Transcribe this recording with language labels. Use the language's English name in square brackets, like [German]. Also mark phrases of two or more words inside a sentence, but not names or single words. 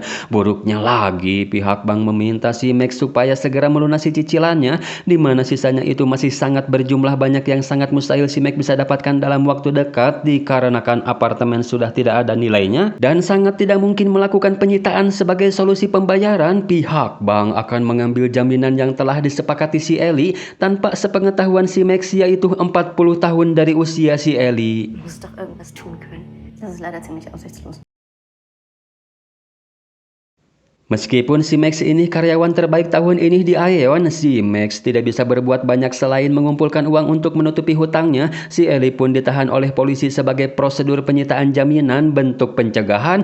[Indonesian] Buruknya lagi, pihak bank meminta si Max supaya segera melunasi cicilannya, di mana sisanya itu masih sangat berjumlah banyak yang sangat mustahil si Max bisa dapatkan dalam waktu dekat dikarenakan apartemen sudah tidak ada nilainya dan sangat tidak mungkin melakukan penyitaan sebagai solusi pembayaran. Pihak bank akan mengambil jaminan yang telah disepakati si Ellie tanpa sepengetahuan si Max, yaitu 40 tahun dari usia si Ellie. [German] Du musst doch irgendwas tun können. Das ist leider ziemlich aussichtslos. [Indonesian] Meskipun si Max ini karyawan terbaik tahun ini di Aeon, si Max tidak bisa berbuat banyak selain mengumpulkan uang untuk menutupi hutangnya. Si Ellie pun ditahan oleh polisi sebagai prosedur penyitaan jaminan bentuk pencegahan.